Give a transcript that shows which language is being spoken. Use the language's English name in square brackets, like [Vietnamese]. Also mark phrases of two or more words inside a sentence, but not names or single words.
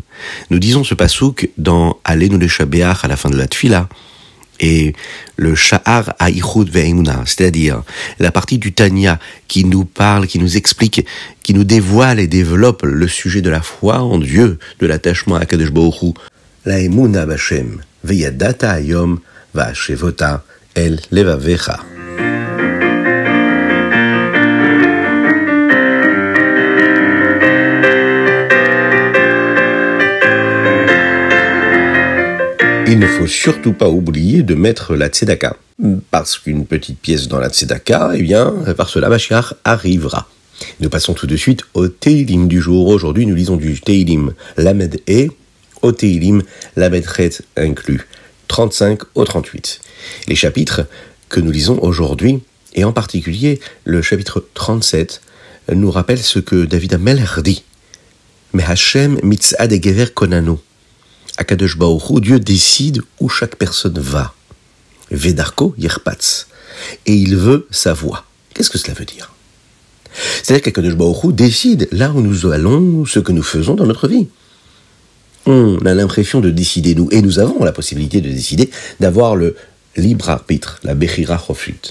[French] Nous disons ce pasouk dans Alenu Leshabeach à la fin de la Tfila. Et le Sha'ar Ha'Ichud Ve'emuna, c'est-à-dire la partie du Tanya qui nous parle, qui nous explique, qui nous dévoile et développe le sujet de la foi en Dieu, de l'attachement à [Hebrew] קדוש ברוך הוא. La אמונה בהשם, וידעת היום, והשבות אל לבבך. [French] Il ne faut surtout pas oublier de mettre la tzedaka, parce qu'une petite pièce dans la tzedaka, par cela Mashiach arrivera. Nous passons tout de suite au Teilim du jour. Aujourd'hui, nous lisons du [Hebrew] תהילים ל ה [French] au [Hebrew] תהילים ל ח [French] inclus, 35 au 38. Les chapitres que nous lisons aujourd'hui, et en particulier le chapitre 37, nous rappellent ce que David HaMelech dit. [Hebrew] מה׳ מצעדי גבר כוננו. הקדוש ברוך הוא, [French] Dieu décide où chaque personne va. [Hebrew] ודרכו יחפץ. Et il veut sa voie. [French] Qu'est-ce que cela veut dire? C'est-à-dire qu' [Hebrew] הקדוש ברוך הוא [French] décide là où nous allons, ce que nous faisons dans notre vie. On a l'impression de décider, nous, et nous avons la possibilité de décider, d'avoir le libre arbitre, la [Hebrew] בחירה חופשית.